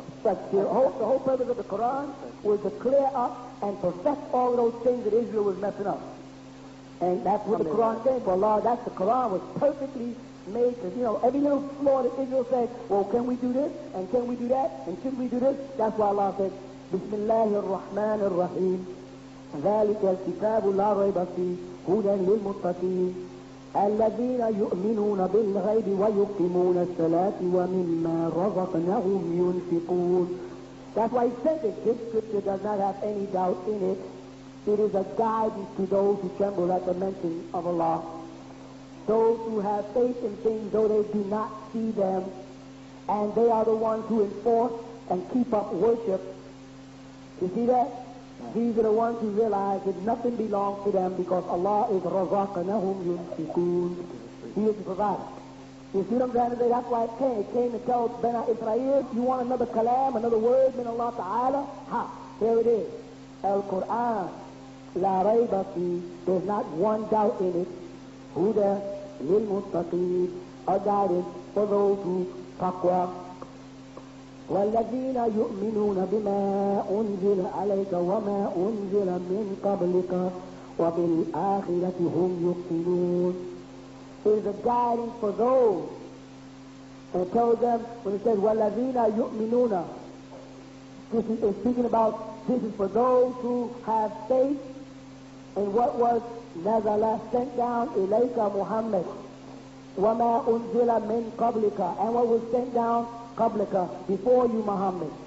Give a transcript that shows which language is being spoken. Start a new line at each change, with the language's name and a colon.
English: But the whole purpose of the Quran was to clear up and perfect all of those things that Israel was messing up. And that's what the Quran said for Allah. That's the Quran was perfectly made to, every little flaw that Israel said, well, can we do this? And can we do that? And should we do this? That's why Allah said, Bismillahir Rahmanir Rahim.
Arabic: ذلك الكتاب لا ريب فيه هدى للمتقين الذين يؤمنون بالغيب ويقيمون الصلاة ومما رزقناهم ينفقون.
English: That's why he said that this scripture does not have any doubt in it. It is a guidance to those who tremble at the mention of Allah. Those who have faith in things though they do not see them, and they are the ones who enforce and keep up worship. You see that? These are the ones who realize that nothing belongs to them because Allah is razaqanahum yunfiqun. He is the provider. You see what I'm trying to say? That's why it came to tell Bena Israel, you want another kalam, another word min Allah Ta'ala? Ha! Here it is. Al-Quran. La rayba fi. There's not one doubt in it. Huda lil muttaqeen. A guidance for those who taqwa.
Arabic: والذين يؤمنون بما أنزل عليك وما أنزل من قبلك وبالآخرة هم يوقنون.
English: It is a guidance for those. And it tells them, when it says وَالَّذِينَ يُؤْمِنُونَ, this is speaking about, this is for those who have faith in what was نَزَلَ sent down إِلَيْكَ Muhammad وَمَا أُنزِلَ مِن قَبْلِكَ, and what was sent down قبلك, before you, Muhammad.